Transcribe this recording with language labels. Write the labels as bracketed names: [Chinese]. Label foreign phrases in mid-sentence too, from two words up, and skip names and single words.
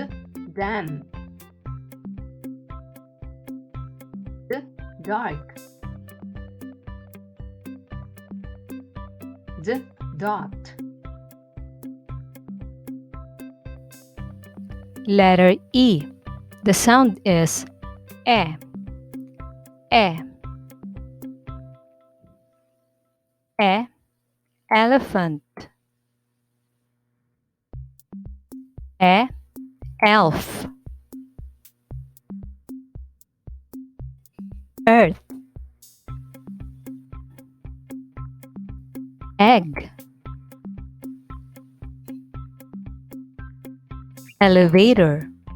[English] Dam. D. Dark. D. Dot. Letter E. The sound is E. E. E. Elephant. E. Elf. Earth. Egg. Elevator.